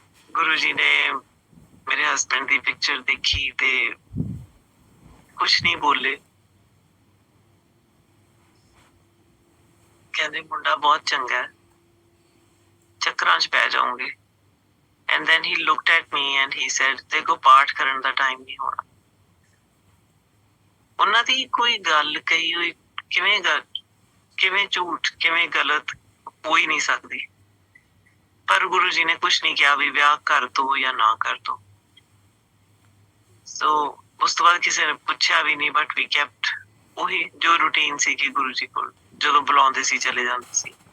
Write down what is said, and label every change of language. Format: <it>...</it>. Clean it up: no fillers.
<pa>ਗੁਰੂ ਜੀ ਨੇ ਮੇਰੇ ਹਸਬੈਂਡ ਦੀ ਪਿਕਚਰ ਦੇਖੀ ਤੇ ਕੁਛ ਨਹੀਂ ਬੋਲੇ, ਕਹਿੰਦੇ ਮੁੰਡਾ ਬਹੁਤ ਚੰਗਾ ਹੈ, ਚੱਕਰਾਂ 'ਚ ਪੈ ਜਾਓਗੇ।</pa> <en>And then he looked at me and he said,</en> <pa>ਦੇਖੋ ਪਾਠ ਕਰਨ ਦਾ ਟਾਈਮ ਨਹੀਂ ਹੋਣਾ। ਉਹਨਾਂ ਦੀ ਕੋਈ ਗੱਲ ਕਹੀ ਹੋਈ ਕਿਵੇਂ ਝੂਠ, ਕਿਵੇਂ ਗਲਤ ਹੋ ਹੀ ਨਹੀਂ ਸਕਦੀ। ਪਰ ਗੁਰੂ ਜੀ ਨੇ ਕੁਛ ਨਹੀਂ ਕਿਹਾ ਵੀ ਵਿਆਹ ਕਰ ਦੋ ਜਾਂ ਨਾ ਕਰ ਦੋ। ਸੋ ਉਸ ਤੋਂ ਬਾਅਦ ਕਿਸੇ ਨੇ ਪੁੱਛਿਆ ਵੀ ਨਹੀਂ,</pa> <en>but we kept</en> <pa>ਉਹੀ ਜੋ ਰੂਟੀਨ ਸੀ ਕਿ ਗੁਰੂ ਜੀ ਕੋਲ ਜਦੋਂ ਬੁਲਾਉਂਦੇ ਸੀ ਚਲੇ ਜਾਂਦੇ ਸੀ।</pa>